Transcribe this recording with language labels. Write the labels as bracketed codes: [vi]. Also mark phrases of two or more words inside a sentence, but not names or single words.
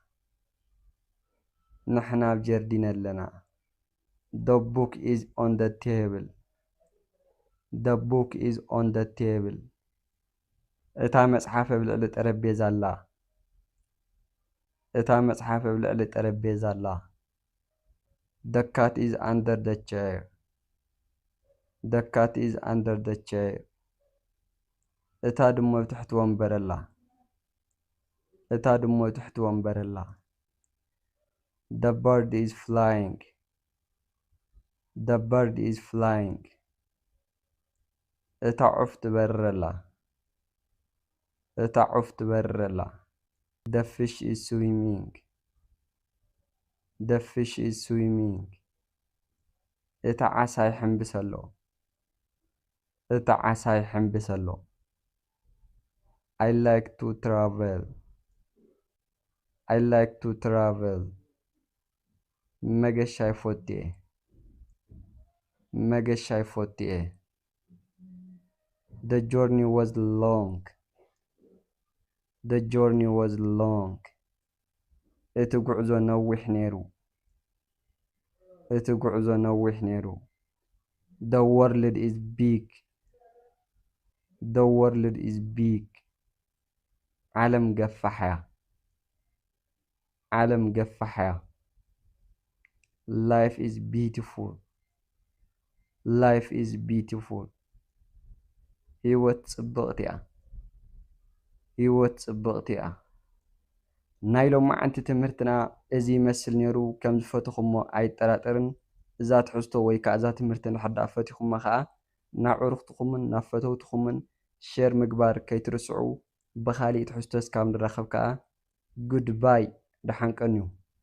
[ti] ንሕና ኣብ ጀርዲን ኣለና. [en] The book is on the table. The book is on the table. [ti] እታ መጽሓፍ ኣብ ልዕሊ ጠረጴዛ ኣላ. እታ መጽሓፍ ኣብ ልዕሊ ጠረጴዛ ኣላ. [en] The cat is under the chair. The cat is under the chair. [ti] እታ ድሞ ኣብ ትሕቲ ወንበር ኣላ። እታ ድሞ ኣብ ትሕቲ ወንበር ኣላ። [en] The bird is flying. The bird is flying. [ti] እታ ዑፍ ትበርር ኣላ። እታ ዑፍ ትበርር ኣላ። [en] The fish is swimming. The fish is swimming. [ti] እታ ዓሳ ይሕንብስ ኣሎ። እታ ዓሳ ይሕንብስ ኣሎ። [en] I like to travel. I like to travel. [ti] መገሻ ይፈትየ። መገሻ ይፈትየ። [en] The journey was long. The journey was long. [ti] እቲ ጉዕዞ ነዊሕ ነይሩ። እቲ ጉዕዞ ነዊሕ ነይሩ። [en] The world is big. The world is big. [ti] ዓለም ገፋሕ እያ። ዓለም ገፋሕ እያ። [en] Life is beautiful. Life is beautiful. [ti] ህይወት ጽብቕቲ እያ። ህይወት ጽብቕቲ እያ። ናይ ሎማዓንቲ ትምህርትና እዚ ይመስል ነይሩ። ከም ዝፈትኹሞ ኣይጠራጠርን። እዛ ትሕዝቶ ወይ ከዓ እዛ ትምህርቲ እንድሕር ደኣ ፈቲኹማ ከዓ ናብ ኣዕሩኽትኹምን ናብ ፈተውትኹምን ሼር ምግባር ከይትርስዑ። ብኻሊእ ትሕዝቶ እስካብ ንራኸብ ከዓ ጉድባይ ደሓን ቀንዩ።